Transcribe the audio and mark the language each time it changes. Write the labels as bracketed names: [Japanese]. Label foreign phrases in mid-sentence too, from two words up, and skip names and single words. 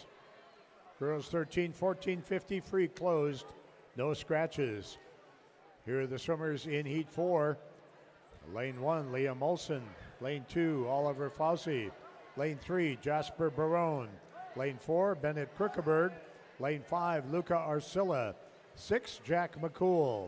[English] Girls 13-14-50 free closed, no scratches. Here are the swimmers in Heat 4. Lane 1, Leah Molson. Lane 2, Oliver Fossey. Lane 3, Jasper Barone. Lane 4, Bennett Krickeberg. Lane 5, Luca Arcilla. 6, Jack McCool.